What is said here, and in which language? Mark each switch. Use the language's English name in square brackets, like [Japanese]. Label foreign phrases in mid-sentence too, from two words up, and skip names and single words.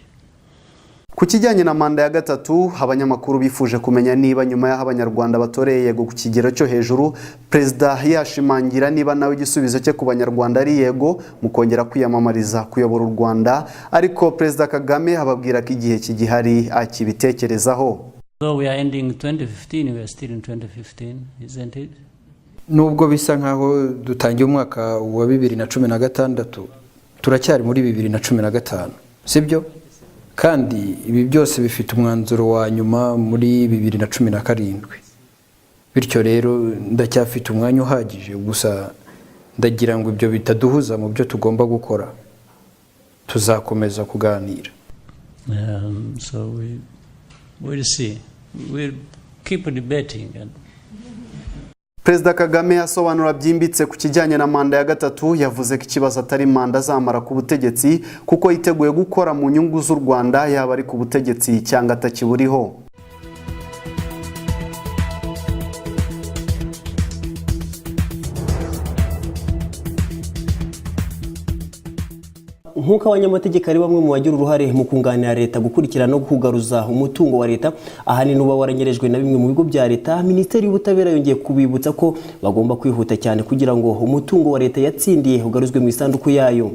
[Kinyarwanda] Ku kijyanye na manda ya gatatu, abanyamakuru bifuje kumenya niba nyuma y'aho abanyarwanda batoreye yego ku kigero cyo hejuru, perezida yashimangira niba nawe igisubizo cye ku banyarwanda ari yego mu kongera kwiyamamariza kuyobora u Rwanda, ariko perezida Kagame ababwira ko igihe kigihari akibitekerezaho. [English] So we are ending 2015, we are still in 2015, isn't it? [Kinyarwanda] Nubwo bisa nkaho dutangiye umwaka wa 2016, turacyari muri 2015, sibyo? Kandi ibi byose bifite umwanzuro wa nyuma muri 2017. Bityo rero ndacyafite umwanya uhagije, gusa ndagira ngo ibyo bitaduhuza mu byo tugomba gukora. Tuzakomeza kuganira. [English] So we'll see. We'll keep debating. [Kinyarwanda] Perezida Kagame asobanura byimbitse ku kijyanye na manda ya gatatu, yavuze ko ikibazo atari manda zamara ku butegetsi kuko yiteguye gukora mu nyungu z'u Rwanda yaba ari ku butegetsi cyangwa atakiburiho. Nkuko abanyamategeko ari bamwe mu bagira uruhare mu kunganira leta gukurikirana no kugaruza umutungo wa leta ahanini uba waranyerejwe na bimwe mu bigo bya leta, Minisiteri y'Ubutabera yongeye kubibutsa ko bagomba kwihuta cyane kugira ngo umutungo wa leta yatsindiye ugaruzwe mu isanduku yayo.